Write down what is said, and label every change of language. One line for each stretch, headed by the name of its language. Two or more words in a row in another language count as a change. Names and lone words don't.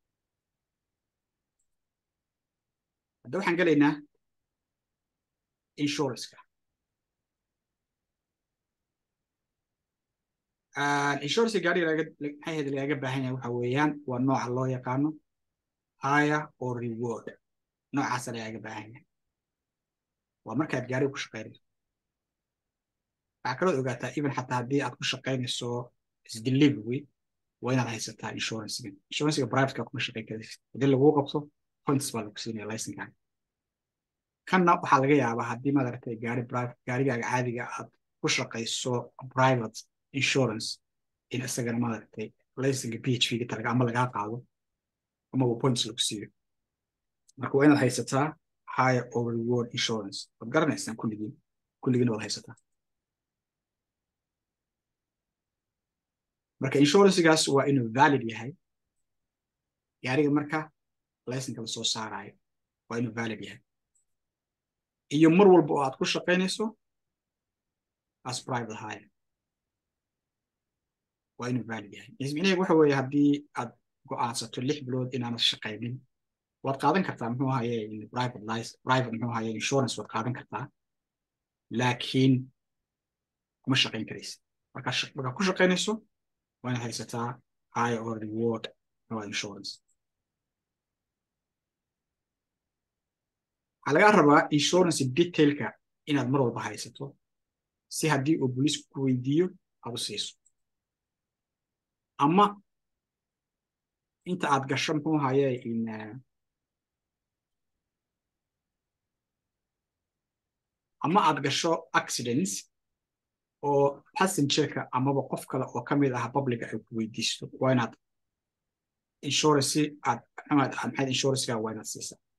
Somali: hadda waxaan gelaynaa insurance-ka insurance gaariga maxay ahayd lagaga baahan yahay waxa weeyaan waa nooca loo yaqaano
English: hire or reward
Somali: noocaasa lagaga baahan yahay waa markaad gaariga ku shaqaynayso waxaa kaloo ogaataa even xataa haddii aad ku shaqaynayso isdelivery waa inaad haysataa insurance-ga private-ka kuma shaqayn karaysid haddii laguu qabto points baa lagu siinaya license-kan kanna waxaa laga yaabaa haddii maaragtay gaarigaaga caadiga aad ku shaqayso
English: private insurance
Somali: in isagana maaragtay license-ga PHV-ga talaga ama lagaa qaado amaba points lagu siiyo marka waa inaad haysataa
English: hire or reward insurance
Somali: waad garanaysaan kulligiina waad haysataa marka insurance-gaas waa inuu valid yahay gaariga marka license-ka la soo saarayo waa inuu valid yahay iyo mar walba oo aad ku shaqaynayso
English: as private hire
Somali: waa inuu valid yahay micnaheedu waxa weeye haddii aad go'aansato 6 bilood inaanad shaqaynin waad qaadan kartaa muxuu ahaye private muxuu ahaye insurance waad qaadan kartaa laakiin kuma shaqayn karaysa markaa ku shaqaynayso waa inaad haysataa
English: hire or reward insurance
Somali: waxaa lagaa rabaa insurance detailka inaad mar walba haysato si haddii uu booliisku ku weydiiyo aad u siiso ama inta aad gasho muxuu ahaye ama aad gasho accidents oo passengerka amaba qof kale oo ka mid ah publica ay ku weydiisto waa inaad insurance maxayd insurance-ga waa inaad siisaa